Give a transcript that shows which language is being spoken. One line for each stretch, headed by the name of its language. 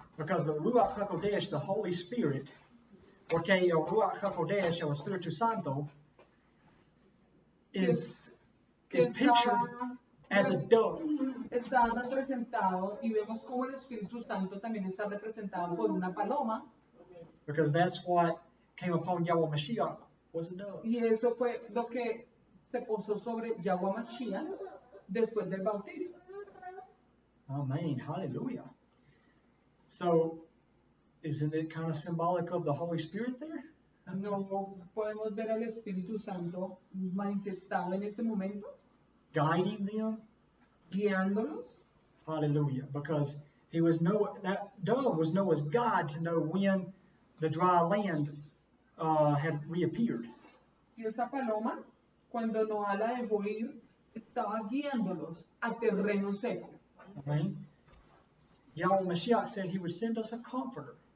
English: Because the Ruach HaKodesh, the Holy Spirit, okay,
Spanish: el Ruach HaKodesh, el Espíritu Santo,
English: is pictured as a dove.
Spanish: Está representado y vemos cómo el Espíritu Santo también está representado por una paloma.
English: Because that's what came upon Yahweh Mashiach, was a dove.
Spanish: Y eso fue lo que se posó sobre Yahweh Mashiach después del bautismo. Amen. Hallelujah.
English: So, isn't it kind of symbolic of the Holy Spirit there?
Spanish: No podemos ver al Espíritu Santo manifestado en ese momento,
English: Guiding them?
Spanish: guiándolos. Hallelujah.
English: Because that dove was Noah's guide to know when the dry land had reappeared.
Spanish: Y esa paloma, cuando Noah la dejó ir, estaba guiándolos a terreno seco. Amen.
English: Yahweh Mashiach said he would send us a comforter,